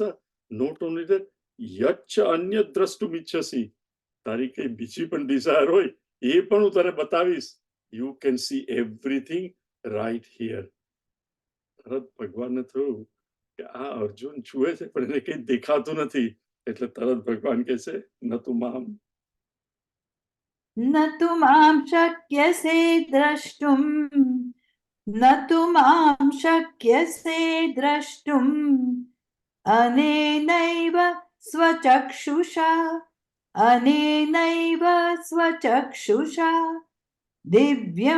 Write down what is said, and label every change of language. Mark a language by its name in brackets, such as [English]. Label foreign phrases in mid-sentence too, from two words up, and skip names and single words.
[English] not only that [Sanskrit] यच्च अन्य द्रष्टुम् इच्छसि, [Gujarati] તારી કઈ બીજી પણ ડિઝાયર હોય એ પણ હું તને બતાવીશ. [English] You can see everything right here. [Gujarati] તરત ભગવાનને થયું કે આ અર્જુન જુએ છે પણ એને કઈ દેખાતું નથી, એટલે તરત ભગવાન કહે છે [Sanskrit] न तु माम् न तु मां शक्यसे द्रष्टुम् न तु मां शक्यसे द्रष्टुम् अनेनैव स्वचक्षुषा अनेनैव स्वचक्षुषा दिव्यं